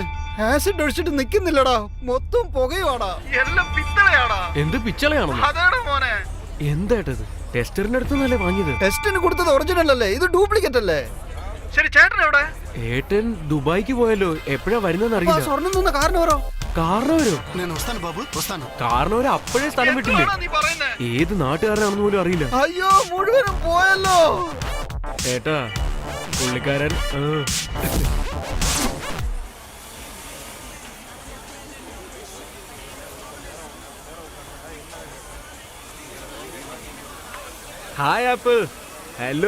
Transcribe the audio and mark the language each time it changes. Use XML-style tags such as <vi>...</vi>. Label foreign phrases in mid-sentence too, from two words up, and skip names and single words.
<ml>ആസിഡ് ഒഴിച്ചിട്ട് നിക്കുന്നില്ലടാ, മൊത്തം പുകയുവാടാ, എല്ലാം പിത്തളയാടാ. എന്ത് പിച്ചളയാണോ? അതാണ് മോനെ. എന്തായിട്ടത്? ടെസ്റ്ററിന്റെ അടുത്തുനിന്നല്ലേ വാങ്ങിയത്? ടെസ്റ്റിന് കൊടുത്തത് ഒറിജിനൽ അല്ലേ, ഇത് ഡ്യൂപ്ലിക്കേറ്റ് അല്ലേ? ശരി, ചേട്ടൻ എവിടെ? ഏട്ടൻ ദുബായിക്ക് പോയല്ലോ. എപ്പോഴാ വരുന്നതെന്ന് അറിയില്ല. സ്വർണ്ണം തന്ന കാരണവരോ? കാരണവരോ?</ml> <te>నేను వస్తాను బాబు, వస్తాను.</te> <ml>കാരണവര് അപ്പോഴേ സ്ഥലം വിട്ടില്ലേ? ഏത് നാട്ടുകാരനാണെന്ന് പോലും അറിയില്ല. അയ്യോ, മുഴുവനും പോയല്ലോ. ഏട്ടാ, പുള്ളിക്കാരൻ</ml> <en>Hi Apple. Hello.</en>